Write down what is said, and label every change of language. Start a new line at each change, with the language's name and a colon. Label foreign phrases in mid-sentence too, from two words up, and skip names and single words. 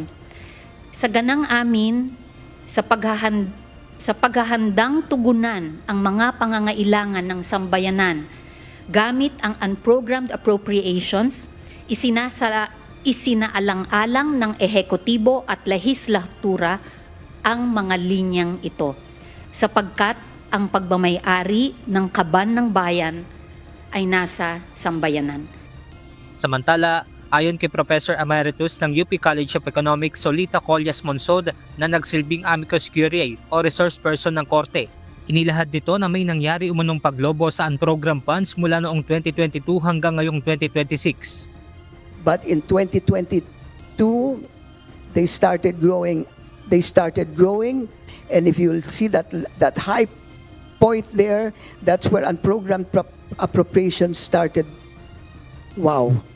Filipino: Sa ganang amin, sa paghahandang tugunan ang mga pangangailangan ng sambayanan gamit ang unprogrammed appropriations, isinaalang-alang ng ehekutibo at lehislatura ang mga linyang ito, sapagkat ang pagmamay-ari ng kaban ng bayan ay nasa sambayanan. Samantala, ayon kay
English: Professor Emeritus
Filipino: ng UP College of Economics Solita Collas Monsod na nagsilbing
Latin: amicus curiae
Filipino: o
English: resource person
Filipino: ng Korte, inilahad nito na may nangyari umunong paglobo sa unprogrammed funds mula noong 2022 hanggang ngayong 2026.
English: But in 2022, they started growing, and if you'll see that high point there, that's where unprogrammed appropriations started. Wow.